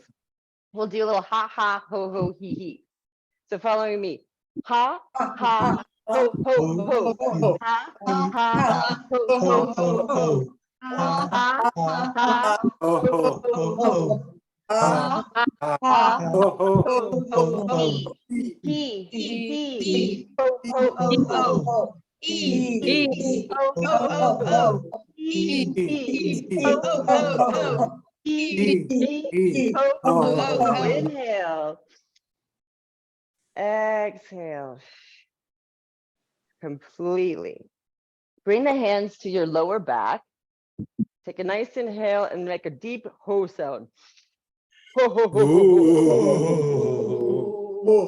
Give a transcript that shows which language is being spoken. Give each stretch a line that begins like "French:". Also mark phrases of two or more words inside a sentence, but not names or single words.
English: We'll do a little ha ha ho ho he he. So following me, ha ha ho ho ho, ha ha ho ho ho, ha ha ho ho ho, he ho ho ho, he ho ho ho, he ho ho ho, he ho ho ho. Inhale. Exhale completely. Bring the hands to your lower back. Take a nice inhale and make a deep ho sound. Ho, ho, ho, ho, ho, ho.